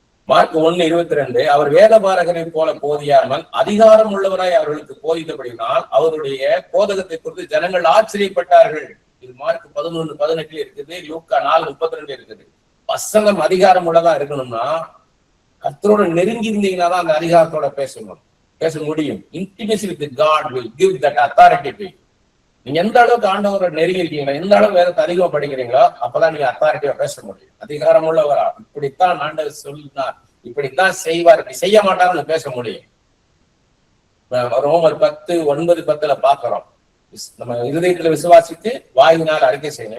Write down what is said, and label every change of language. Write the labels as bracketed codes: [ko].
[ta] Mark 1:22 அவர் வேதபாரகரை போல போதியாமல் அதிகாரம் உள்ளவராய் அவர்களுக்கு போதித்தபடினால் அவருடைய போதகத்தை குறித்து ஜனங்கள் ஆச்சரியப்பட்டார்கள். இது மார்க் 11:18 இருக்குது. லூக்கா 4:32 இருக்குது. வசனம் அதிகாரம் உள்ளதா இருக்கணும்னா கர்த்தரோட நெருங்கி இருந்தீங்கன்னா தான் அந்த அதிகாரத்தோட பேச முடியும். [en] Intimacy with God will give that authority to you. [ta] நீங்க எந்த அளவுக்கு ஆண்டவரை நெருங்கி இருக்கீங்களோ, எந்த அளவுக்கு வேதத்தை அதிகமா படிக்கிறீங்களோ, அப்பதான் நீங்க அத்தாரிட்டியா பேச முடியும். அதிகாரம் உள்ளவரா, இப்படித்தான் ஆண்டவர் சொல்லினார், இப்படித்தான் செய்வார், இப்படி செய்ய மாட்டாருன்னு பேச முடியும். ரோமர் 10:9-10 பாக்குறோம், நம்ம இருதயத்துல விசுவாசித்து வாயினால் அறிக்கை செய்யணும்.